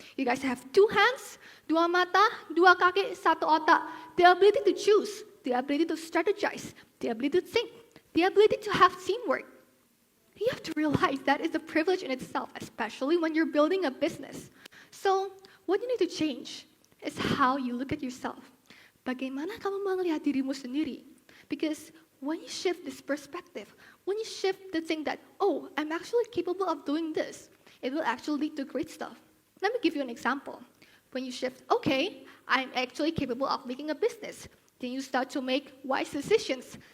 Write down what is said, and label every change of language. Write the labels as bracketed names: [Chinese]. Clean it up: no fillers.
[English] You guys have 2 hands, [Indonesian] 2 mata, 2 kaki, 1 otak. [English] The ability to choose, the ability to strategize, the ability to think, the ability to have teamwork. You have to realize that is a privilege in itself, especially when you're building a business. So, what you need to change is how you look at yourself. [Indonesian] Bagaimana kamu melihat dirimu sendiri? [English] Because when you shift this perspective, when you shift the thing that, oh, I'm actually capable of doing this, it will actually lead to great stuff. Let me give you an example. When you shift, okay, I'm actually capable of making a business, then you start to make wise decisions.